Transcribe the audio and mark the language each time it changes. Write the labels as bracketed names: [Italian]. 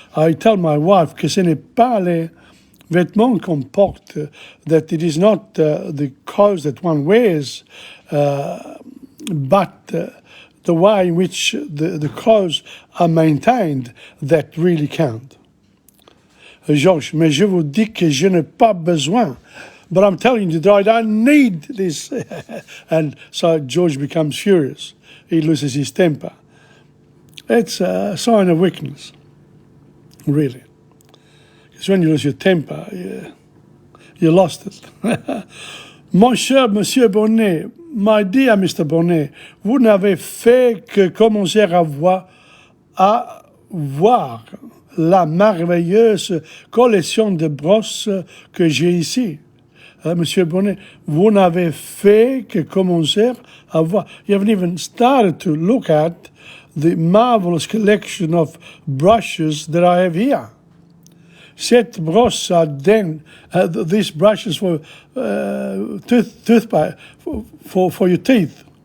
[English] I tell my wife [French] que ce n'est pas les vêtements qu'on porte, [English] that it is not the clothes that one wears, but the way in which the clothes are maintained that really count. [French] Georges, mais je vous dis que je n'ai pas besoin. [English] But I'm telling you that I don't need this. And so George becomes furious. He loses his temper. It's a sign of weakness, really. Because when you lose your temper, you lost it. [French] Mon cher Monsieur Bonnet, [English] my dear Mr. [French] Bonnet, vous n'avez fait que commencer à voir la merveilleuse collection de brosses que j'ai ici. Monsieur Bonnet, vous n'avez fait que commencer à voir. [English] You haven't even started to look at the marvelous collection of brushes that I have here. [French] Cette brosse [English] are then, these brushes for toothpaste, for your teeth.